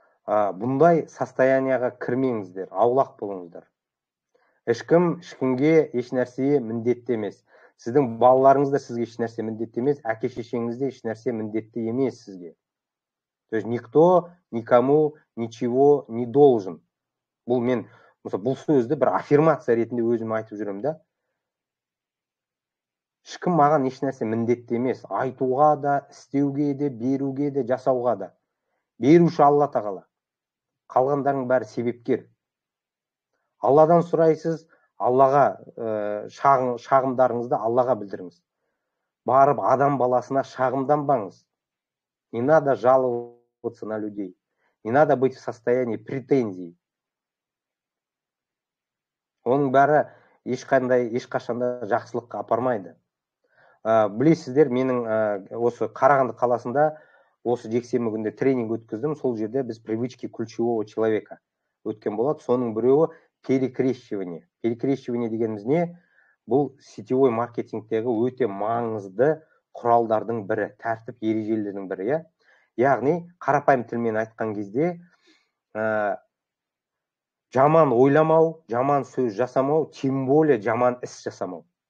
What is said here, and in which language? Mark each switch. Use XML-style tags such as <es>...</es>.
<kk>Бұндай состоянияға кірмеңіздер, аулақ болыңыздар. Ешкімге еш нәрсе міндетті емес. Сіздің балаларыңыз да сізге еш нәрсе міндетті емес, әке-шешеңіз де еш нәрсе міндетті емес сізге.</kk> <ru>То есть никто никому ничего не должен.</ru> <kk>Бұл мен бұл сөзді бір аффирмация ретінде өзім айтып жүрем да. Ешкім маған еш нәрсе міндетті емес. Айтуға да, істеуге де, беруге де, жасауға да. Беруші Алла тағала. Қалғандарың бәрі себепкер. Алладан сұрайсыз, Аллаға шағымдарыңызды Аллаға білдіріңіз. Барып адам баласына шағымданбаңыз.</kk> <ru>Не надо жаловаться на людей. Не надо быть в состоянии претензий.</ru> <kk>Оның бәрі ешқашанда жақсылыққа апармайды. Білесіздер, менің осы Қарағанды қаласында осы жексенбі күнде тренинг өткіздім. Сол жерде біз</kk> <ru>привычки ключевого человека</ru> <kk>өткен болады. Соның біреуі перекрещивание. Перекрещивание дегеніміз не? Бұл сетевой маркетингтегі өте маңызды құралдардың бірі, тәртіп ережелердің бірі. Яғни, қарапайым тілмен айтқан кезде, жаман ойламау, жаман сөз жасамау,</kk> <ru>тем более</ru> <kk>жаман іс жасамау.</kk>